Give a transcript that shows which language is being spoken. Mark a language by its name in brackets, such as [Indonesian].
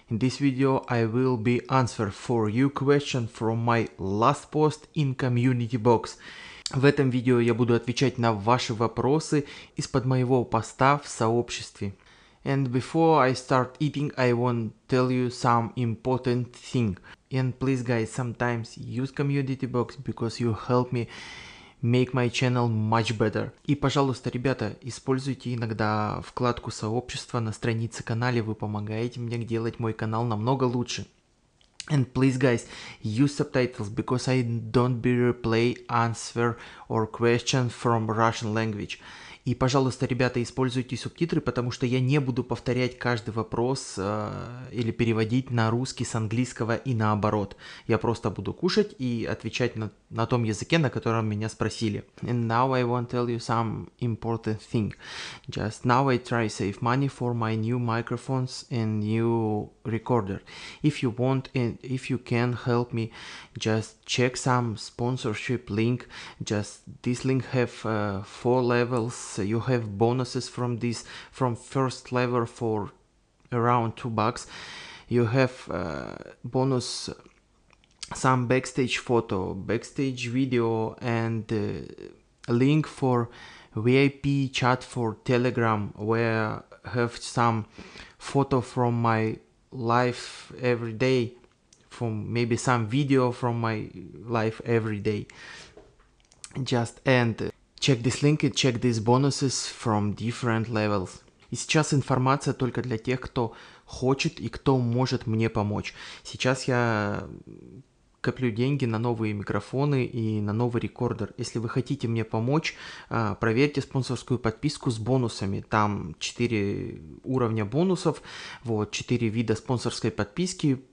[English] In this video I will be answer for you question from my last post in community box. [Russian] В этом видео я буду отвечать на ваши вопросы из-под моего поста в сообществе. [English] And before I start eating, I want to tell you some important thing. And please guys, sometimes use community box because you help me make my channel much better. [Russian] И, пожалуйста, ребята, используйте иногда вкладку сообщества на странице канала, вы помогаете мне делать мой канал намного лучше. [English] And please guys, use subtitles because I don't be replay, answer or question from Russian language. [Russian] И, пожалуйста, ребята, используйте субтитры, потому что я не буду повторять каждый вопрос или переводить на русский с английского и наоборот. Я просто буду кушать и отвечать на том языке, на котором меня спросили. [English] And now I want to tell you some important thing. Just now I try save money for my new microphones and new recorder. If you want and if you can help me, just check some sponsorship link. Just this link have 4 levels. You have bonuses from this, from first level for around $2. You have bonus some backstage photo, backstage video, and a link for VIP chat for Telegram, where have some photo from my life every day, from maybe some video from my life every day. Just and check this link and check these bonuses from different levels. [Russian] И сейчас информация только для тех, кто хочет и кто может мне помочь. Сейчас я коплю деньги на новые микрофоны и на новый рекордер. Если вы хотите мне помочь, проверьте спонсорскую подписку с бонусами. Там 4 уровня бонусов, вот, 4 вида спонсорской подписки.